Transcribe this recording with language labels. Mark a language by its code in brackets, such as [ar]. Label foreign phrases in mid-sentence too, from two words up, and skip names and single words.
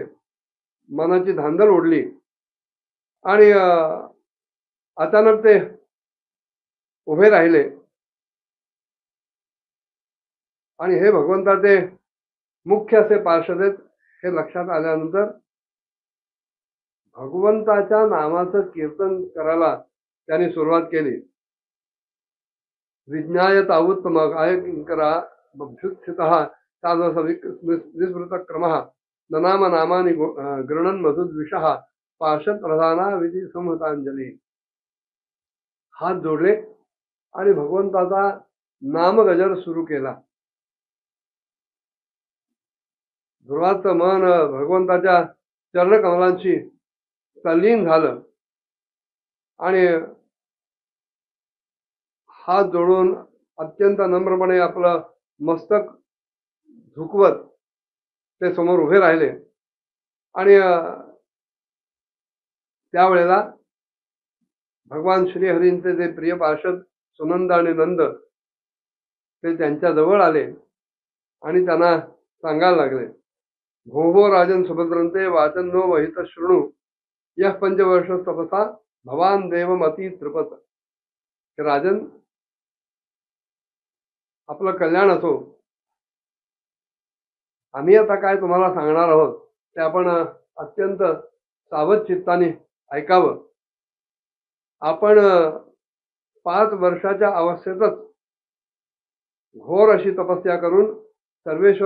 [mr] मनाची धांदल उडली आणि अचानक ते उभे राहिले आणि हे भगवंताचे मुख्य असे पार्षद आहेत हे लक्षात आल्यानंतर भगवंताच्या नामाचं कीर्तन करायला त्यांनी सुरुवात केली. [sa] विज्ञाय तावुत्तमक आयकरा बभ्युत्थितः विस्मृत क्रमः ननाम नामानि गृणन मधुद्विषः पार्षद प्रधाना विधी संहतांजली. [mr] हात जोडले आणि भगवंताचा नामगजर सुरू केला. ध्रुवाचं मन भगवंताच्या चरणकमलांशी तल्लीन झालं आणि हात जोडून अत्यंत नम्रपणे आपलं मस्तक झुकवत ते समोर उभे राहिले आणि त्यावेळेला भगवान श्रीहरींचे जे प्रिय पार्षद सुनंद आणि नंद ते त्यांच्या जवळ आले आणि त्यांना सांगायला लागले, [sa] भो भो राजन सुभद्रंते वाचन नो वहित शृणु यह पंचवर्ष तपसा भवान देवमती तृपत. [mr] राजन, आपलं कल्याण असो, आम्ही आता काय तुम्हाला सांगणार आहोत ते आपण अत्यंत सावध चित्ताने ऐकावं. आपण 5 वर्षाच्या अवस्थेतच घोर अशी तपस्या करून सर्वेश्वर